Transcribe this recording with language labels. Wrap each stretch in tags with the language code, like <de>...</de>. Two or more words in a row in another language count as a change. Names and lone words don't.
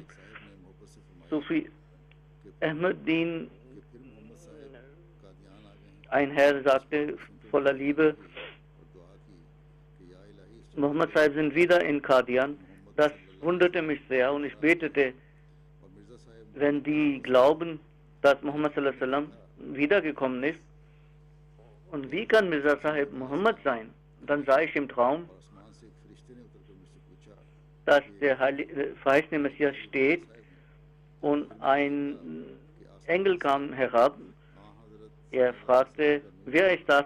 <de>Sufi Ahmeddin, ein Herr, sagte voller Liebe, Muhammad Sahib sind wieder in Qadian. Das wunderte mich sehr und ich betete, wenn die glauben, dass Muhammad</de> <ar>صلى الله عليه وسلم</ar> <de>wiedergekommen ist, und wie kann Mirza Sahib Muhammad sein? Dann sah ich im Traum, dass der verheißene Messias steht und ein Engel kam herab. Er fragte, wer ist das?</de>